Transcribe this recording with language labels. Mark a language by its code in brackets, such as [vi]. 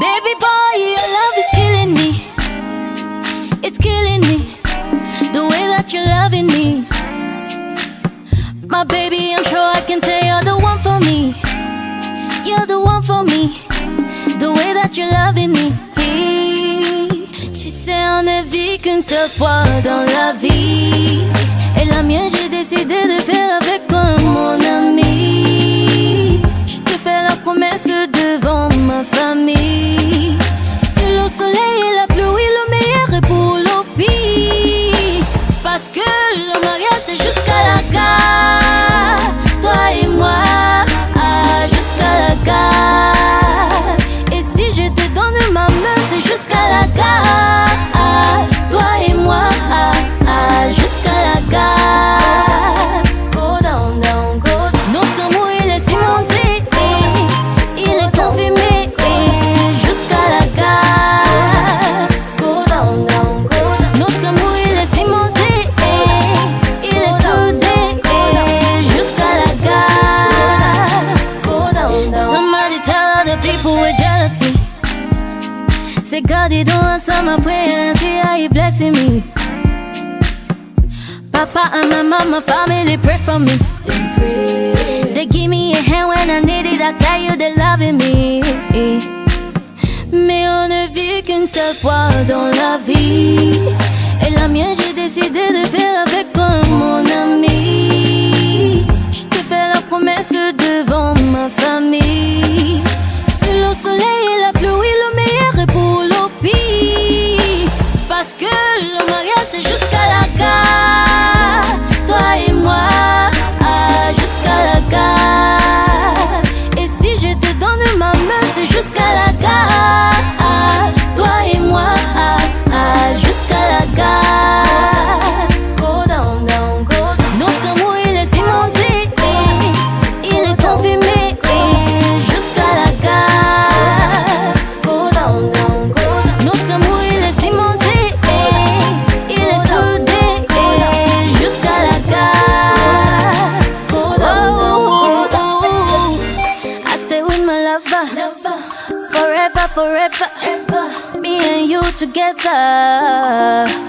[en] Baby boy, your love is killing me. It's killing me. The way that you're loving me. My baby, I'm sure I can tell you're the one for me. You're the one for me. The way that you're loving me. [fr] Tu sais, on ne vit qu'une seule fois dans la vie. Et la mienne, j'ai décidé de faire avec toi, mon ami. Je te fais la promesse devant ma famille. Que le soleil et la pluie, le meilleur est pour le pire. Parce que le mariage, c'est jusqu'à la gare. Toi et moi, jusqu'à la gare. Et si je te donne ma main, c'est jusqu'à la gare. Toi et moi, jusqu'à la gare. [en] Go down, down, go down. [fr] Notre amour, il est cimenté, il est confirmé, jusqu'à la gare. [en] Go down, down, go down. [fr] Notre amour, il est cimenté, il est soudé, jusqu'à la gare. [en] Go down, down. Somebody tell other people with jealousy. Say God, he don't answer my prayers, he blessing me. Papa and my mama, family pray for me. They give me a hand when I need it, I tell you they're loving me. [fr] Mais on ne vit qu'une seule fois dans la vie. Et la mienne, j'ai décidé de faire avec toi, mon ami. Je te fais la promesse devant ma famille. Que le soleil et la pluie, le meilleur est pour le pire. Parce que le mariage, c'est jusqu'à la gare. Toi et moi, jusqu'à la gare. Et si je te donne ma main, c'est jusqu'à la gare. Toi et moi, jusqu'à la gare. [en] Go down, down, go down. [fr] Notre amour, il est cimenté, il est confirmé, jusqu'à la gare. [en] Go down, down, go down. [fr] Notre amour, il est cimenté, il est soudé, jusqu'à la gare. [en] Go down, down, go down. I stay with my lover, forever, forever, me and you together.